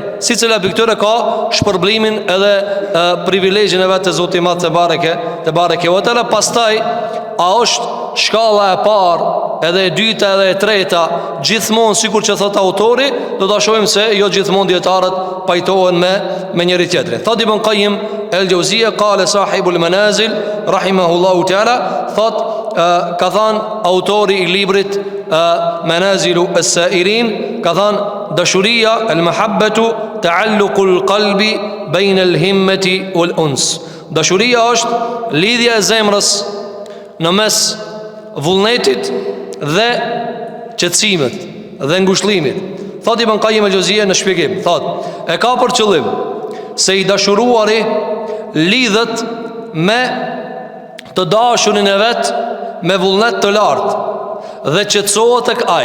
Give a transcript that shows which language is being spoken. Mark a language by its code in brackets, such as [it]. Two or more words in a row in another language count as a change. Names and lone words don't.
[sq] Sicila prej këtyre ka shpërblimin edhe privilegjin e vet të Zotit Madh [ar] تبارك وتعالى. [sq] Pastaj a është shkalla e parë edhe e dyta edhe e treta gjithmonë sikur që thot autori, do ta shohim se jo gjithmonë dietarët pajtohen me njëri tjetrin. Thot Ibn Qayyim el-Juzeyy [ar] قال صاحب المنازل رحمه الله تعالى, [sq] thot ka thënë autori i librit Manazilu as-Sairin, ka thënë dashuria [ar] المحبة تعلق القلب بين الهمة والأنس. [sq] Dashuria është lidhja e zemrës në mes vullnetit dhe qetësimit dhe ngushëllimit. Thot Ibn Qayyim el-Juzeyy në shpjegim, thot e ka për qëllim se i dashuruari lidhet me të dashurin e vet me vullnet të lartë dhe qetësohet tek ai.